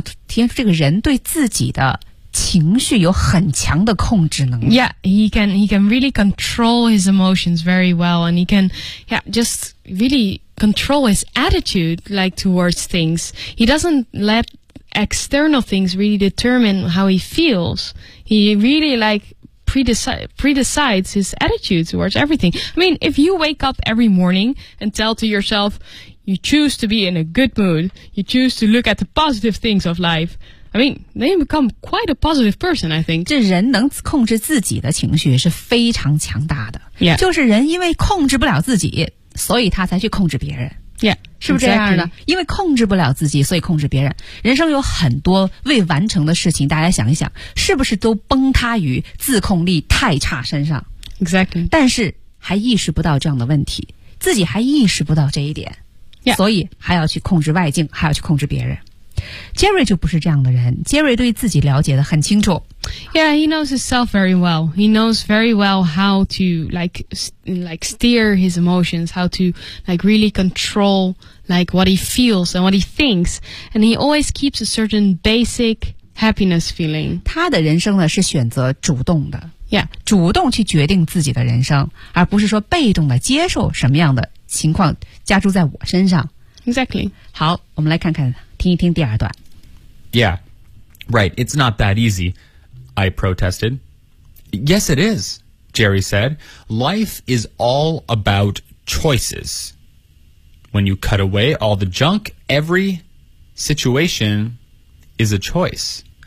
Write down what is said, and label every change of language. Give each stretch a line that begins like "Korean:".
Chinese: 体现出这个人对自己的情绪有很强的控制能力。
English: Yeah, he can really control his emotions very well, and he can, yeah, just really control his attitude like towards things. He doesn't let external things really determine how he feels. He really like predecides his attitude towards everything. I mean, if you wake up every morning and tell to yourself, you choose to be in a good mood, you choose to look at the positive things of life. I mean, they become quite a positive person, I think.
Chinese: 这人能控制自己的情绪是非常强大的。
English: Yeah.
Chinese: 就是人因为控制不了自己，所以他才去控制别人。
English: Yeah.
Chinese: 是不是这样的？因为控制不了自己，所以控制别人。人生有很多未完成的事情，大家想一想，是不是都崩塌于自控力太差身上？
English: Exactly.
Chinese: 但是还意识不到这样的问题，自己还意识不到这一点。
English: Yeah.
Chinese: 所以还要去控制外境，还要去控制别人。 Jerry 就不是这样的人。Jerry 对自己了解得很清楚。
English: Yeah, he knows himself very well. He knows very well how to like steer his emotions, how to like really control like what he feels and what he thinks. And he always keeps a certain basic happiness feeling.
Chinese: 他的人生呢是选择主动的。
English: Yeah,
Chinese: 主动去决定自己的人生，而不是说被动的接受什么样的情况加注在我身上。
English: Exactly.
Chinese: 好，我们来看看。听一听第二段。
English: Yeah, right, it's not that easy, I protested. Yes, it is, Jerry said. Life is all about choices. When you cut away all the junk, every situation is a choice.